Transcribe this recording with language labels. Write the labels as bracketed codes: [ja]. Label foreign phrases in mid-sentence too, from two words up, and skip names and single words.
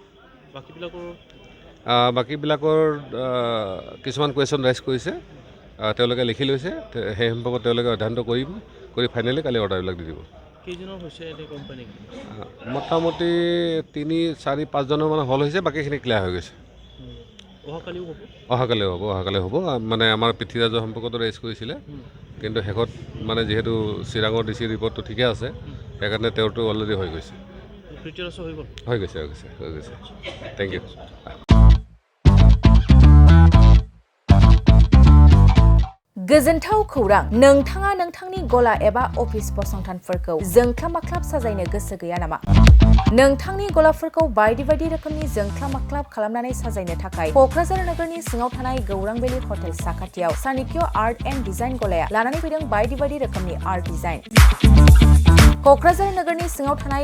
[as] বাকীবিলাকৰ কিছুমান [en] question raise [as] কৰিছে তেওঁলোকে লিখি লৈছে সেই সম্পৰ্কত তেওঁলোকে অধ্যয়ন কৰি ফাইনেলি কালি অৰ্ডাৰবিলাক দি দিব মোটামুটি 3-4-5জনৰ মানে হল হৈছে বাকীখিনি ক্লিয়াৰ হৈ গৈছে অহাকালি হ'ব মানে আমাৰ পৃথ্বীৰাজৰ সম্পৰ্কটো ৰেজ কৰিছিলে কিন্তু শেষত মানে যিহেতু চিৰাঙৰ DC ৰিপৰ্টটো ঠিকে আছে সেইকাৰণে তেওঁৰটো অলৰেডি হৈ গৈছে [en] thank you [brx] गोजोनथाव खौरां नोंथाङा नोंथांनि गला एबा अफिस फसंथानफोरखौ जोंख्लाब-माख्लाब साजायनो गोसो गैया नामा? नोंथांनि गलाफोरखौ बायदि रोखोमनि जोंख्लाब-माख्लाब खालामनानै साजायनो थाखाय क'क्राझार नोगोरनि सिङाव थानाय गौरांबेली हटेल साखाथियाव चाणक्य आर्ट एन्ड डिजाइन गलाया लानानै फैदों बायदि रोखोमनि [en] art design [brx] क'क्राझार नोगोरनि सिङाव थानाय